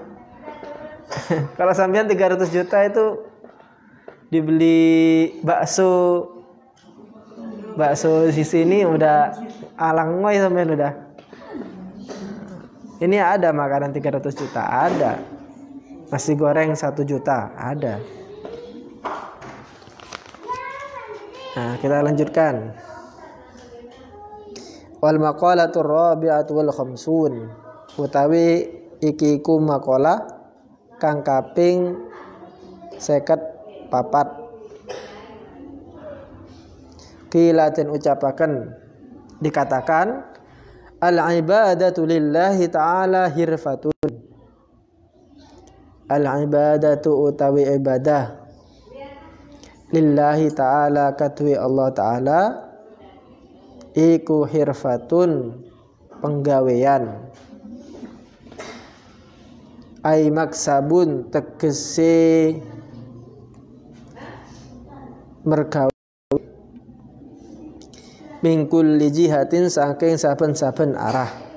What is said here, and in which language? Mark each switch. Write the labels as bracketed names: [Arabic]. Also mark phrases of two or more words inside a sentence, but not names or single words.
[Indonesian] Kalau sampean 300 juta itu dibeli bakso di sini udah alangoy sampean udah. Ini ada makanan 300 juta, ada. Nasi goreng 1 juta, ada. Nah, kita lanjutkan. [Arabic] والمقالة الرابعة والخمسون. [Javanese] Utawi iki ku maqalah kang kaping 54. Qila den ucapaken dikatakan [Arabic] العبادة لله تعالى حرفة. العبادة [Javanese] utawi ibadah [Arabic] لله تعالى [Javanese] katwi Allah ta'ala iku hirfatun penggawean [Arabic] أي مكسب [Javanese] tegese mergawe mingkul lijihatin saking saben-saben arah.